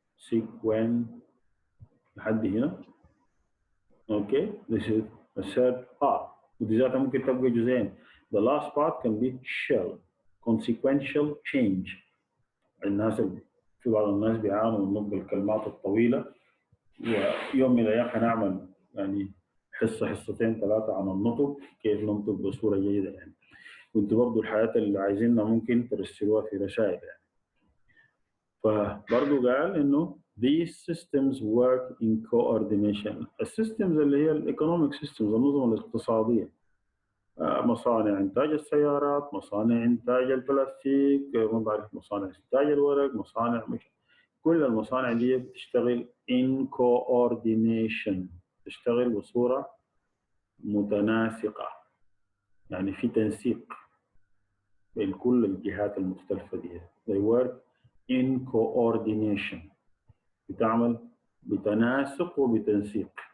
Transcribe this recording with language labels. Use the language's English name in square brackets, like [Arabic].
[Arabic] sequen لحد هنا. [English] Okay, this is the third part. [Arabic] ودي ذاتها ممكن تبقى جزئين. [English] The last part can be shell, consequential change. [Arabic] الناس في بعض الناس بيعانوا من نطق الكلمات الطويلة، ويوم من الأيام حنعمل يعني حصتين ثلاثة عن النطق، كيف ننطق بصورة جيدة يعني. وانتوا برضه الحياة اللي عايزينها ممكن ترسلوها في رسائل يعني. فبرضه قال إنه [English] these systems work in coordination. [Arabic] السيستمز اللي هي الايكونوميك سيستمز، النظم الاقتصادية، مصانع إنتاج السيارات، مصانع إنتاج البلاستيك، ما بعرف مصانع إنتاج الورق، مصانع كل المصانع دي بتشتغل [English] in coordination، [Arabic] تشتغل بصورة متناسقة، يعني في تنسيق بين كل الجهات المختلفة دي. [English] They work in coordination، [Arabic] بتعمل بتناسق وبتنسيق.